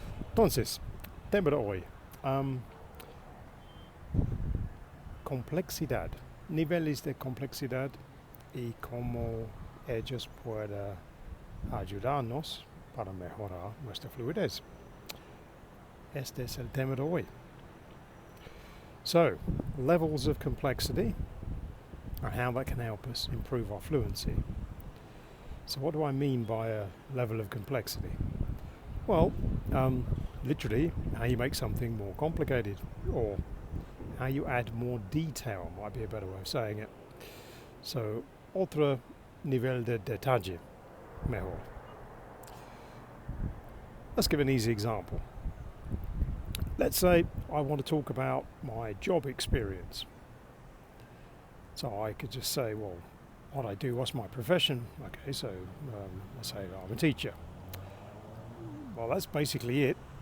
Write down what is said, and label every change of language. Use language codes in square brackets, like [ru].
[es] Entonces, tema de hoy. am, complejidad, niveles de complejidad y cómo ellos pueden ayudarnos para mejorar nuestra fluidez. Este es el tema de hoy. [en] So, levels of complexity and how that can help us improve our fluency. So what do I mean by a level of complexity? Well, literally, how you make something more complicated, or how you add more detail might be a better way of saying it. [es] So, otro nivel de detalle, mejor. [en] Let's give an easy example. Let's say I want to talk about my job experience. So I could just say, well, what I do, what's my profession? Okay, so let's say I'm a teacher. Well, that's basically it.